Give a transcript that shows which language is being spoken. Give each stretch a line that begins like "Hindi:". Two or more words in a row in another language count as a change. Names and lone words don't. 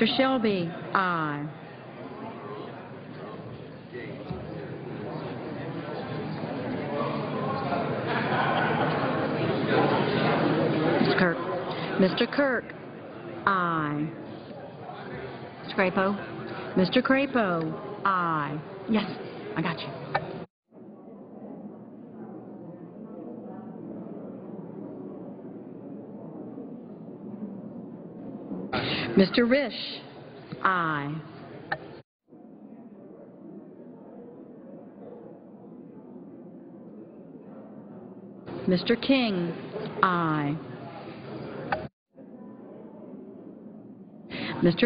English: Shelby, aye. Mr. Kirk. Mr. Kirk, aye. Mr. Crapo. Mr. Crapo, aye. Yes, I got you. Mr. Risch, aye. Mr. King, aye. Mr.